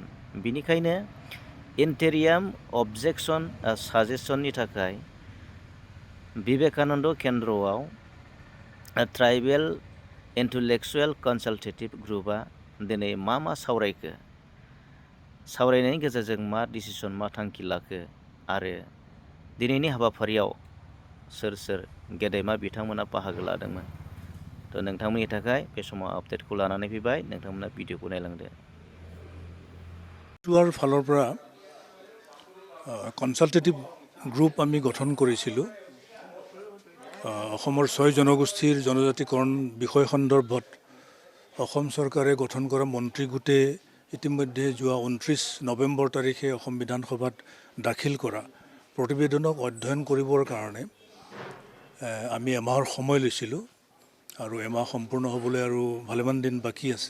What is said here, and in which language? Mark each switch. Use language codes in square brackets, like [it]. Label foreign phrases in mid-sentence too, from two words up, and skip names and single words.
[brx] बिनिखायनो [en] interim objection [brx] साजेसननि थाखाय विवेकानन्द केन्द्रआव ट्राइबेल इन्टेलेक्सुवेल कनसाल्टेटिभ ग्रुपआ दिनै मा सावरायखो, सावरायनायनि गेजेरजों मा डिसिसन मा थांखि लाखो आरो दिनैनि हाबाफारियाव सोर सोर गेदेमा बिथांमोना बाहागो लादोंमोन। थ' नोंथांमोननि थाखाय बे समाव आपडेटखौ लानानै फैबाय, नोंथांमोना भिडिअखौ नायलांदो। [as] টুৱাৰ ফালৰ পৰা [en] consultative group [as] আমি গঠন কৰিছিলোঁ অসমৰ 6 জনগোষ্ঠীৰ জনজাতিকৰণ বিষয় সন্দৰ্ভত অসম চৰকাৰে গঠন কৰা মন্ত্ৰী গোটে ইতিমধ্যে যোৱা 29 নৱেম্বৰ তাৰিখে অসম বিধানসভাত দাখিল কৰা প্ৰতিবেদনক অধ্যয়ন কৰিবৰ কাৰণে আমি এমাহৰ সময় লৈছিলোঁ আৰু এমাহ সম্পূৰ্ণ হ'বলৈ আৰু ভালেমান দিন বাকী আছে।